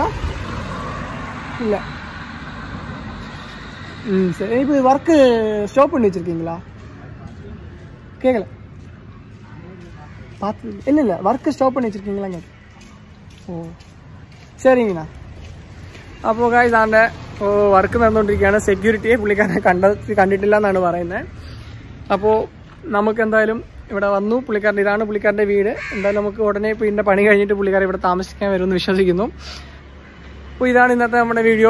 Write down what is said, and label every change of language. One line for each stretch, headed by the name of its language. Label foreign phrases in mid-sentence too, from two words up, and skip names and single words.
Tamil: இல்லை. சரி. இப்போ
English: work stop
Tamil: பண்ணி வச்சுருக்கீங்களா? கேட்கல, பார்த்து இல்லை
English: work stop
Tamil: பண்ணி வச்சுருக்கீங்களா கேட்க. ஓ சரிங்கண்ணா.
Malayalam: അപ്പോൾ ഇതാണ്ട് വർക്ക് നടന്നുകൊണ്ടിരിക്കുകയാണ്. സെക്യൂരിറ്റിയെ പുള്ളിക്കാരനെ കണ്ടിട്ടില്ല എന്നാണ് പറയുന്നത്. അപ്പോൾ നമുക്ക് എന്തായാലും ഇവിടെ വന്നു. ഇതാണ് പുള്ളിക്കാരൻ്റെ വീട്. എന്തായാലും നമുക്ക് ഉടനെ ഇപ്പോൾ ഇതിൻ്റെ പണി കഴിഞ്ഞിട്ട് പുള്ളിക്കാരൻ ഇവിടെ താമസിക്കാൻ വരുമെന്ന് വിശ്വസിക്കുന്നു. അപ്പോൾ ഇതാണ് ഇന്നത്തെ നമ്മുടെ വീഡിയോ.